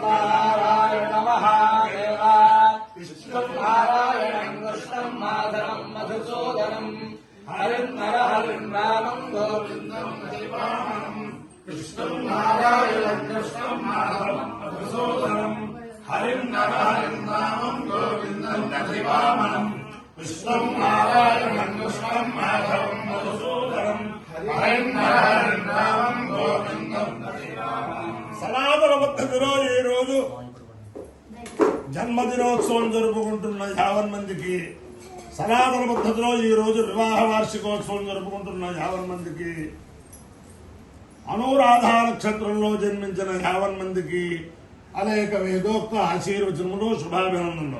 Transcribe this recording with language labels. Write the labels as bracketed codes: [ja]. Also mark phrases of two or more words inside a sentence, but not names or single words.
[sa] नारायण महादेव विष्णुं नारायणं कृष्णं माधवं मधुसूदनं हरिं नरहरिं रामं गोविन्दं शिवामणं विष्णुं नारायणं कृष्णं माधवं मधुसूदनं हरिं नरहरिं रामं गोविन्दं शिवामणं विष्णुं नारायणं कृष्णं माधवं मधुसूदनं हरिं नरहरिं रामं गोविन्दं शिवामणं। [te] సనాతన పద్ధతిలో ఈ రోజు జన్మదినోత్సవం జరుపుకుంటున్న 50 మందికి, సనాతన పద్ధతిలో ఈ రోజు వివాహ వార్షికోత్సవం జరుపుకుంటున్న 50 మందికి, అనురాధ నక్షత్రంలో జన్మించిన 50 మందికి అనేక వేదోక్త ఆశీర్వచనములు, శుభాభినందనలు.